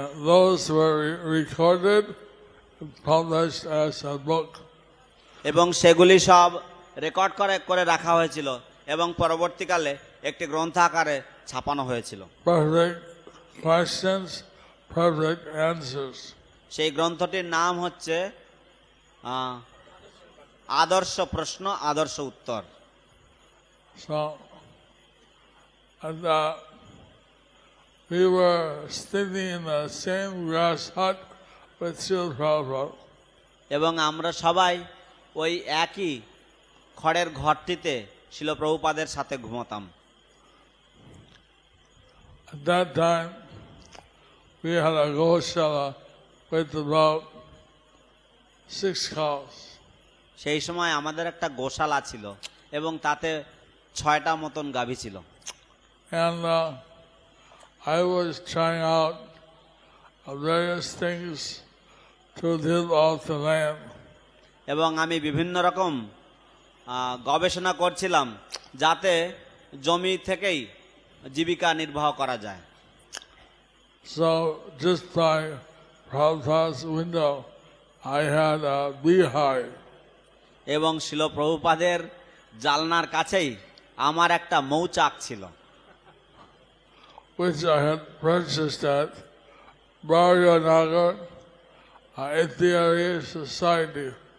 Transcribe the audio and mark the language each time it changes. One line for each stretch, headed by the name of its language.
English: Those were recorded, published as a book.
Bangla: এবং সেগুলি সব রেকর্ড করে রাখা হয়েছিল এবং পরবর্তীকালে একটি গ্রন্থ আকারে ছাপানো হয়েছিল।
English: Perfect questions, perfect answers.
Bangla: সেই গ্রন্থটির নাম হচ্ছে আদর্শ প্রশ্ন আদর্শ উত্তর।
English: So, and we were standing in the same grass hut with Srila Prabhupada.
Bangla: এবং আমরা সবাই ওই একই খড়ের ঘরটিতে শিল প্রভুপাদের সাথে ঘুমোতাম।
English: At that time, we had a Goshala with about 6 cows.
Bangla: সেই সময় আমাদের একটা গোশালা ছিল এবং তাতে 6টা মতন গাভী ছিল।
English: And I was trying out various things to live off the land.
Bangla: এবং আমি বিভিন্ন রকম গবেষণা করছিলাম যাতে জমি থেকেই জীবিকা নির্বাহ করা যায়।
English: So just by Prabhupada's window, I had a beehive.
Bangla: এবং শিল প্রভুপাদের জালনার কাছেই আমার একটা মৌচাক ছিল,
English: which I had purchased at Barganagar Ethiopian Society.